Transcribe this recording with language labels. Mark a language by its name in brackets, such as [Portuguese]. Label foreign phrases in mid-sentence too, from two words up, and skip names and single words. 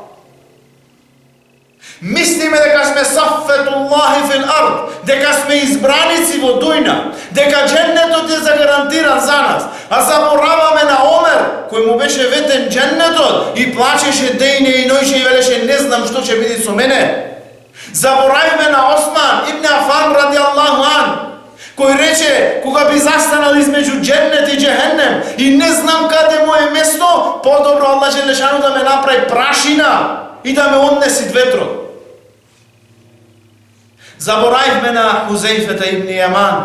[Macedonian] Мислиме дека сме [Arabic] صفوة الله في الأرض, [Macedonian] дека сме избраници во дујна, дека дженнетот е загарантиран за нас, а забораваме на Омер, кој му беше ветен дженнетот и плачеше дејне и ноќе и велеше не знам што ќе биде со мене. Забораваме на Осман ибн Афан [Arabic] رضي الله عنه, [Macedonian] кој рече кога би застанал измеѓу дженнет и джехеннем и не знам каде му е место, подобро Аллах Желешану да ме направи прашина и да ме однеси ветрот. Забораивме на Хузейфета ибн Јаман.